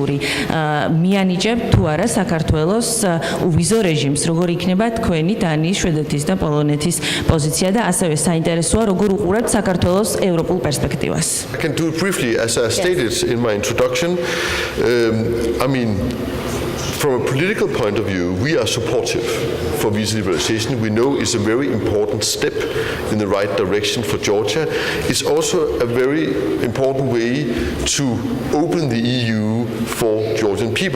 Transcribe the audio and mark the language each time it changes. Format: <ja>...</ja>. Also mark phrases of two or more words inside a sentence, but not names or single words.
<ka>მიანიჭებ თუ არა საქართველოს უვიზო რეჟიმს, როგორი იქნება თქვენი დანიის, შვედეთის და პოლონეთის პოზიცია და ასევე საინტერესოა როგორ უყურებთ საქართველოს ევროპულ პერსპექტივას.</ka> <en>I can do it briefly, as I stated in my introduction. From a political point of view, we are supportive for visa liberalization. We know it's a very important step in the right direction for Georgia. It's also a very important way to open the EU for Georgian people.</en>